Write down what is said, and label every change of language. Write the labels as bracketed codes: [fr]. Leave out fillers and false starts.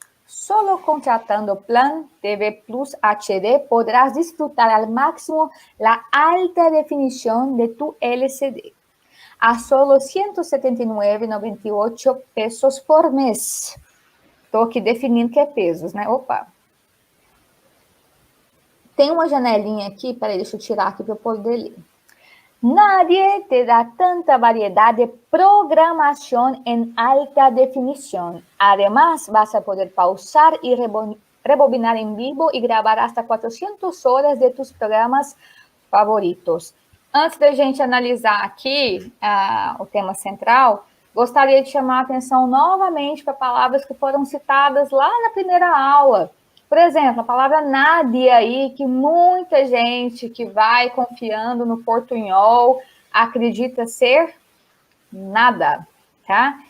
[es] Solo contratando Plan TV Plus HD podrás disfrutar al máximo la alta definición de tu LCD a solo 179,98 pesos por mês. [pt] Estou aqui definindo que é pesos, né? Opa! Tem uma janelinha aqui, peraí, deixa eu tirar aqui para eu poder ler. [es] Nadie te da tanta variedad de programación en alta definición. Además, vas a poder pausar y rebobinar en vivo y grabar hasta 400 horas de tus programas favoritos. [pt] Antes da gente analisar aqui o tema central, gostaria de chamar a atenção novamente para palavras que foram citadas lá na primeira aula. Por exemplo, a palavra nadie aí, que muita gente que vai confiando no portunhol acredita ser nada, tá?